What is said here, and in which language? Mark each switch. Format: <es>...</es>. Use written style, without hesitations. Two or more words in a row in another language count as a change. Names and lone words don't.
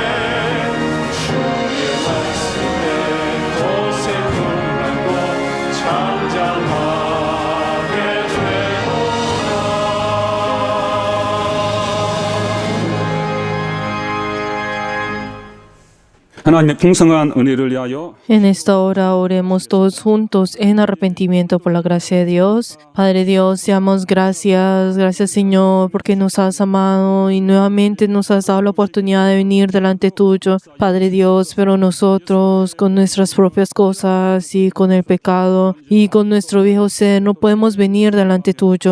<ko>주의 말씀에 거센 풍랑도 잠잠하게 되도다. 하나님의 풍성한 은혜를 위하여</ko> <es>En esta hora oremos todos juntos en arrepentimiento por la gracia de Dios. Padre Dios, te damos gracias, gracias Señor, porque nos has amado y nuevamente nos has dado la oportunidad de venir delante tuyo, Padre Dios, pero nosotros con nuestras propias cosas y con el pecado y con nuestro viejo ser no podemos venir delante tuyo.</es>